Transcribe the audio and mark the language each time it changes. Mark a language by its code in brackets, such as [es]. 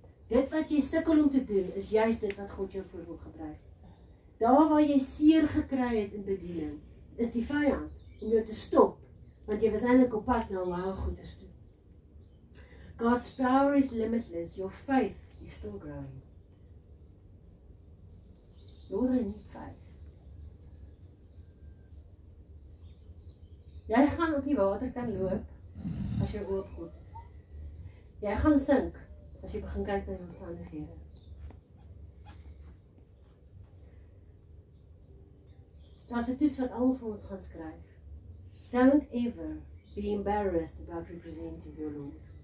[af] Dit wat jy sukkel om te doen, is juist dit wat God jou voor wil gebruik. Daar waar jy seer gekry het in bediening, is die vyand om jou te stop, want jy was eintlik op pad na wou goeders toe. [en] God's power is limitless, your faith is still growing. Lord, I need faith. [af] Jy gaan op die water kan loop, as jy oop God is. Jy gaan sink, as jy begin kyk na die omstandighede. Daar's 'n toets wat almal vir ons gaan skryf. [en] Don't ever be embarrassed about representing your Lord.